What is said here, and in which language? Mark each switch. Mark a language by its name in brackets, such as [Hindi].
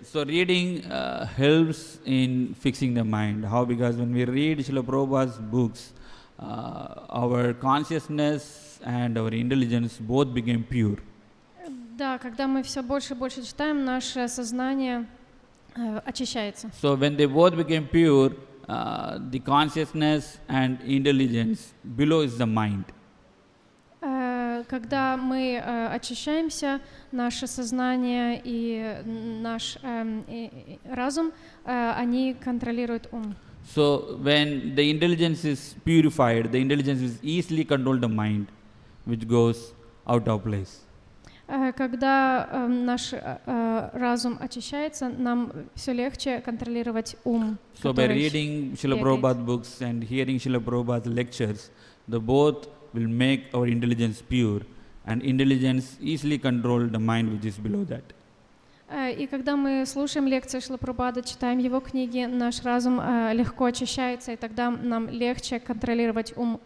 [English] So reading helps in fixing the mind. How? Because when we read Srila Prabhupada's books, our consciousness and our intelligence both became pure. [Russian] Да, когда мы все больше и больше читаем, наше сознание очищается. [English] So when they both became pure, the consciousness and intelligence below is the mind. [Russian] Когда мы очищаемся, наше сознание и наш разум, они контролируют ум. [English] So when the intelligence is purified, the intelligence is easily control the mind, which goes out of place. [Russian] Когда наш разум очищается, нам все легче контролировать ум. [English] So by reading Srila Prabhupada's books and hearing Srila Prabhupada's lectures, the both will make our intelligence pure, and intelligence easily control the mind which is below that. [Russian] И когда мы слушаем лекции Шрила Прабхупады, читаем его книги, наш разум легко очищается, и тогда нам легче контролировать ум.